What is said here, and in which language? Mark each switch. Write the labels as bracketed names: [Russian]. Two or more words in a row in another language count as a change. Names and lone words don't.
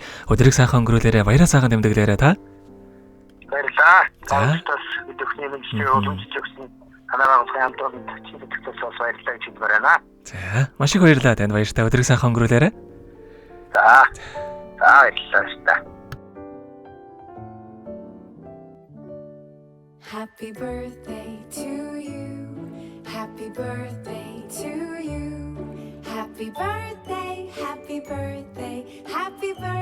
[Mongolian] Өдрийг сайхан өнгөрүүлээрэ, баяраа сайхан тэмдэглээрэ та. Баярлалаа. За. Бас өдөртний мэдээ уламжлж өгсөн танараа бас хамтран чиглэлээс бас баярлалаа гэж хэлмээр байна. За маш их баярлалаа танд баяртай өдрийг сайхан өнгөрүүлээрэ. За. Баярлалаа. [English] Happy birthday to you. Happy birthday to you. Happy birthday, happy birthday, happy